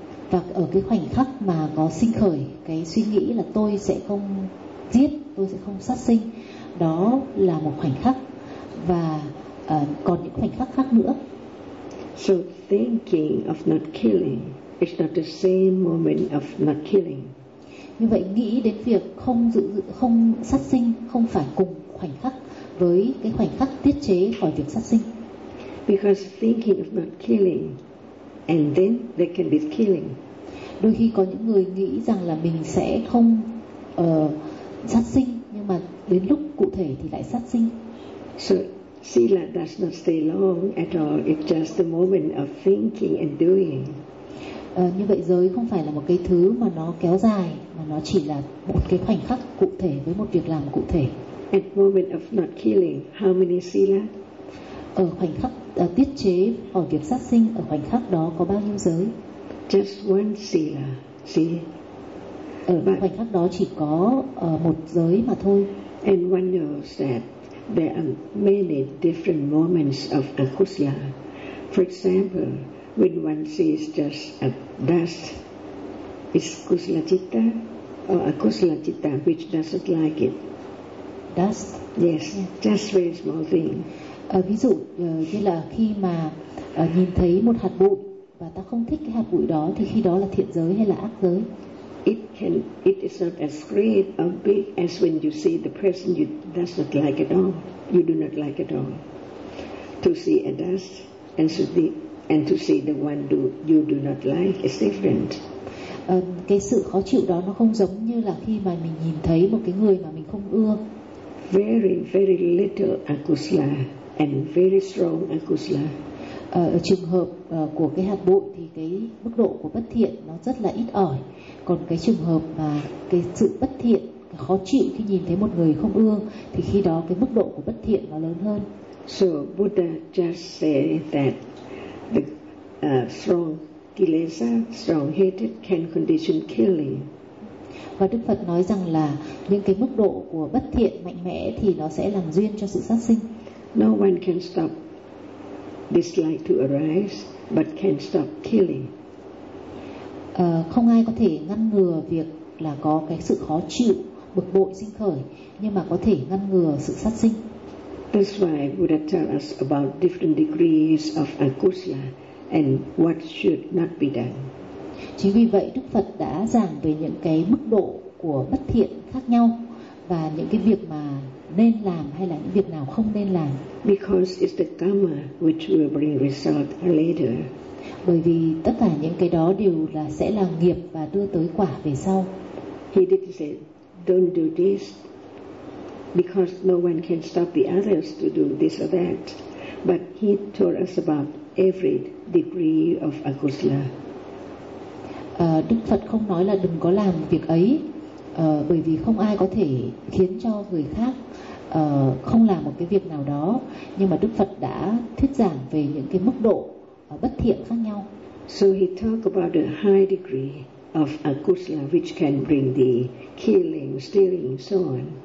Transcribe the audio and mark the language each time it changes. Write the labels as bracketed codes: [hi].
[vi] Và ở cái khoảnh khắc mà có sinh khởi cái suy nghĩ là tôi sẽ không giết, tôi sẽ không sát sinh, đó là một khoảnh khắc, và còn những khoảnh khắc khác nữa. [en] So thinking of not killing is not the same moment of not killing. [vi] Như vậy nghĩ đến việc không sát sinh không phải cùng khoảnh khắc với cái khoảnh khắc tiết chế khỏi việc sát sinh. [en] Because thinking of not killing and then there can be killing. [vi] Đôi khi có những người nghĩ rằng là mình sẽ không sát sinh, nhưng mà đến lúc cụ thể thì lại sát sinh. [en] So sila does not stay long at all. It's just the moment of thinking and doing. [vi] Như vậy giới không phải là một cái thứ mà nó kéo dài, mà nó chỉ là một cái khoảnh khắc cụ thể với một việc làm cụ thể. [en] At moment of not killing, how many sila? [vi] Ở khoảnh khắc tiết chế ở việc sát sinh, ở khoảnh khắc đó có bao nhiêu giới? [en] Just one sila, see? [vi] Ở khoảnh khắc đó chỉ có một giới mà thôi. [en] And one knows that there are many different moments of akusala. For example, when one sees just a dust, is kusala citta or akusala citta which doesn't like it? Dust? Yes, yeah. Just very small thing. [vi] Ví dụ như là khi mà nhìn thấy một hạt bụi và ta không thích cái hạt bụi đó, thì khi đó là thiện giới hay là ác giới? [en] It is not as great or big as when you see the person you does not like at all. You do not like at all. To see a dust and to see the one you do not like is different. [vi] Cái sự khó chịu đó nó không giống như là khi mà mình nhìn thấy một cái người mà mình không ưa. [en] Very very little akusala and very strong akusala. [vi] Ở trường hợp của cái hạt bụi thì cái mức độ của bất thiện nó rất là ít ỏi. Còn cái trường hợp mà cái sự bất thiện khó chịu khi nhìn thấy một người không ưa, thì khi đó cái mức độ của bất thiện nó lớn hơn. [en] So Buddha just said that the strong kilesa, strong hatred can condition killing. [vi] Và Đức Phật nói rằng là những cái mức độ của bất thiện mạnh mẽ thì nó sẽ làm duyên cho sự sát sinh. [en] No one can stop dislike to arise, but can stop killing. [vi] Không ai có thể ngăn ngừa việc là có cái sự khó chịu, bực bội sinh khởi, nhưng mà có thể ngăn ngừa sự sát sinh. [en] That's why Buddha tell us about different degrees of akusala and what should not be done. [vi] Chính vì vậy Đức Phật đã giảng về những cái mức độ của bất thiện khác nhau và những cái việc mà nên làm hay là những việc nào không nên làm. [en] Because it's the karma which will bring result later. [vi] Bởi vì tất cả những cái đó đều là sẽ là nghiệp và đưa tới quả về sau. [en] He didn't say don't do this because no one can stop the others to do this or that, but he told us about every degree of akusala. [vi] Đức Phật không nói là đừng có làm việc ấy, bởi vì không ai có thể khiến cho người khác không làm một cái việc nào đó, nhưng mà Đức Phật đã thuyết giảng về những cái mức độ bất thiện khác nhau. [en] So he talk about the high degree of akusala which can bring the killing, stealing, so on.